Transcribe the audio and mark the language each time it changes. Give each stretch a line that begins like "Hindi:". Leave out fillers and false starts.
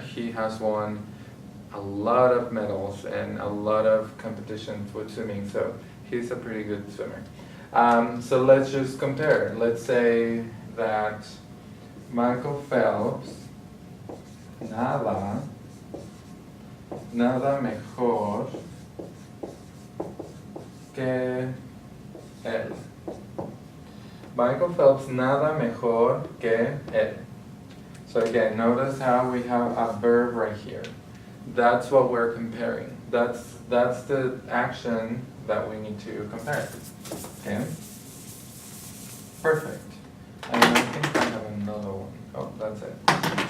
English: He has won a lot of medals and a lot of competitions with swimming. So he's a pretty good swimmer. So let's just compare. Let's say that
Spanish: Michael Phelps nada mejor que él. Michael Phelps nada mejor que él.
English: So again, notice how we have a verb right here. That's what we're comparing. That's the action that we need to compare. Okay? Perfect. And I think I have another one. Oh, that's it.